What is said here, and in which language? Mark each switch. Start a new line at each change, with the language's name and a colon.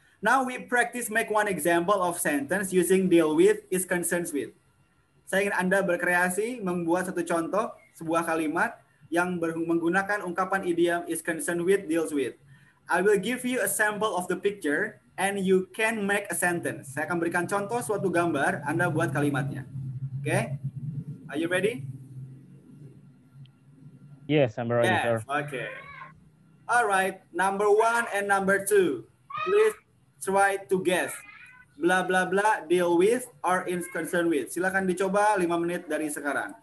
English: Now we practice make one example of sentence using deal with is concerned with.
Indonesian: Saya ingin Anda berkreasi membuat satu contoh sebuah kalimat yang menggunakan ungkapan idiom is concerned with, deals with.
English: I will give you a sample of the picture and you can make a sentence.
Indonesian: Saya akan berikan contoh suatu gambar, Anda buat kalimatnya.
English: Oke? Okay? Are you ready? Yes, I'm ready, Yes. sir. Okay. All right. Number 1 and number 2. Please try to guess. Blah blah blah deal with or is concerned with.
Indonesian: Silakan dicoba 5 menit dari sekarang.